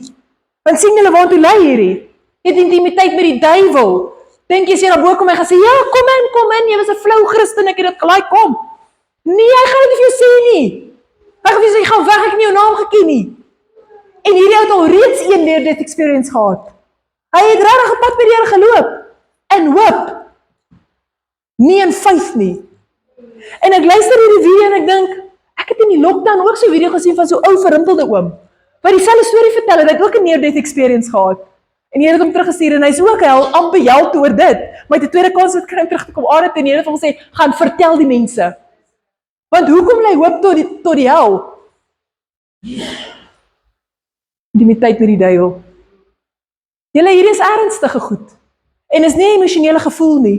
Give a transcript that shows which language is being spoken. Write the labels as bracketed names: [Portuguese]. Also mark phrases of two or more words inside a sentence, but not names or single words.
[Afrikaans] Want sien julle waartoe lei hierdie? Jy het intimiteit met die duiwel. Dink jy as jy daar bo kom en gaan sê, ja, kom in, jy was 'n flou Christen, ek het dit gelaai, kom. Nee, hy gaan dit vir jou sê nie. Hy gaan vir jou sê, gaan weg, ek het nie jou naam geken nie. En hierdie ou het al reeds een [English] near-death experience [Afrikaans] gehad. Hy het regtig 'n pad met die Here geloop. In hoop. Nie in faith nie. En ek luister hierdie video en ek dink, ek het in die lockdown ook so 'n video gesien van so 'n ou verrimpelde oom, wat dieselfde storie vertel het, hy het ook 'n [English] near-death experience [Afrikaans] gehad. En die Here het hom teruggestuur en hy's ook amper hel oor dit. Maar hy het 'n tweede kans gekry om terug te kom aarde toe en die Here het hom gesê, gaan vertel die mense. Want hoekom lê hoop tot die hel? Intimiteit met die duiwel. Julle, hierdie is ernstige goed. En is nie emosionele gevoel nie.